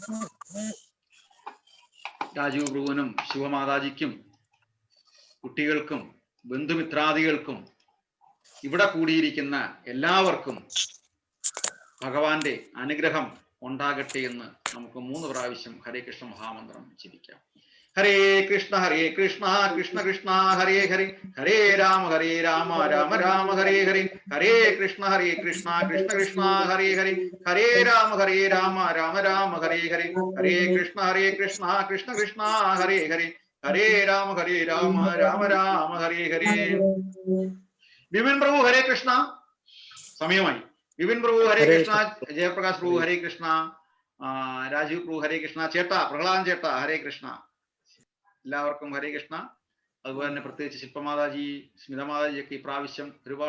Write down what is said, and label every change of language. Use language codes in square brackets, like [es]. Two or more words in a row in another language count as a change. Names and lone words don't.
[ml] രാജീവ് പ്രഭുവിനും ശിവമാതാജിക്കും കുട്ടികൾക്കും ബന്ധുമിത്രാദികൾക്കും ഇവിടെ കൂടിയിരിക്കുന്ന എല്ലാവർക്കും ഭഗവാന്റെ അനുഗ്രഹം ഉണ്ടാകട്ടെ എന്ന് നമുക്ക് 3 പ്രാവശ്യം ഹരേ കൃഷ്ണ മഹാമന്ത്രം ജപിക്കാം. ഹരേ കൃഷ്ണ കൃഷ്ണ കൃഷ്ണ ഹരേ ഹരേ, ഹരേ രാമ രാമ രാമ ഹരേ ഹരേ, ഹരേ കൃഷ്ണ കൃഷ്ണ കൃഷ്ണ ഹരേ ഹരേ, ഹരേ രാമ രാമ രാമ ഹരേ ഹരേ, ഹരേ കൃഷ്ണ കൃഷ്ണ ഹരേ ഹരേ, ഹരേ രാമ രാമ രാമ ഹരേ ഹരേ. വിപിൻ പ്രഭു ഹരേ കൃഷ്ണ. സമയമായി. വിപിൻ പ്രഭു ഹരേ കൃഷ്ണ, ജയപ്രകാശ് പ്രഭു ഹരേ കൃഷ്ണ, രാജീവ് പ്രഭു ഹരേ കൃഷ്ണ, ചേട്ടാ പ്രഹ്ലാദൻ ചേട്ടാ ഹരേ കൃഷ്ണ. എല്ലാവർക്കും ഹരേ കൃഷ്ണ. അതുപോലെ തന്നെ പ്രത്യേകിച്ച് ശില്പമാതാജി, സ്മിതമാതാജിയൊക്കെ ഈ പ്രാവശ്യം ഒരുപാട്.